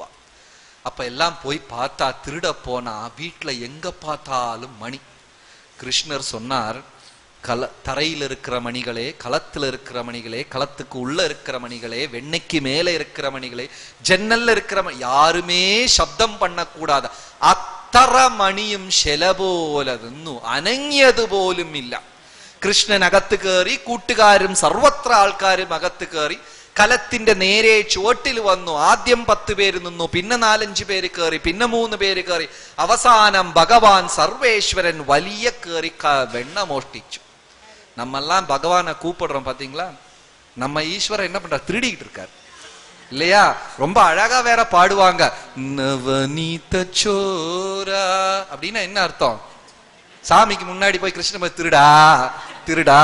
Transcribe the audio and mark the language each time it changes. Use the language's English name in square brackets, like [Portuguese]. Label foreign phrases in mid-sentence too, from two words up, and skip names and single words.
[Tamil] அப்ப எல்லாம் போய் பார்த்தா, திருட போனா வீட்டுல எங்க பார்த்தாலும் மணி. கிருஷ்ணர் சொன்னார், தரையில் இருக்கிற மணிகளே, களத்துல இருக்கிற மணிகளே, களத்துக்கு உள்ள இருக்கிற மணிகளே, வெண்ணைக்கு மேல இருக்கிற மணிகளே, ஜன்னல்ல இருக்கிற யாருமே சப்தம் பண்ணக்கூடாது. [Malayalam] അത്ര മണിയും ശില പോലെ നിന്നു, അനങ്ങിയത് പോലും ഇല്ല. കൃഷ്ണൻ അകത്ത് കയറി, കൂട്ടുകാരും സർവത്ര ആൾക്കാരും അകത്ത് കയറി. കലത്തിന്റെ നേരെ ചുവട്ടിൽ വന്നു. ആദ്യം 10 പേര് നിന്നു, പിന്നെ 4-5 പേര് കയറി, പിന്നെ 3 പേര് കയറി. അവസാനം ഭഗവാൻ സർവേശ്വരൻ വലിയ കയറി വെണ്ണ മോഷ്ടിച്ചു. [Tamil] நம்மெல்லாம் பகவானை கூப்பிடுறோம் பாத்தீங்களா? நம்ம ஈஸ்வரன் என்ன பண்ற, திருடிக்கிட்டு இருக்காரு இல்லையா? ரொம்ப அழகா வேற பாடுவாங்க, நவநீத சோரா அப்படின்னா என்ன அர்த்தம்? சாமிக்கு முன்னாடி போய் கிருஷ்ணன் திருடா திருடா.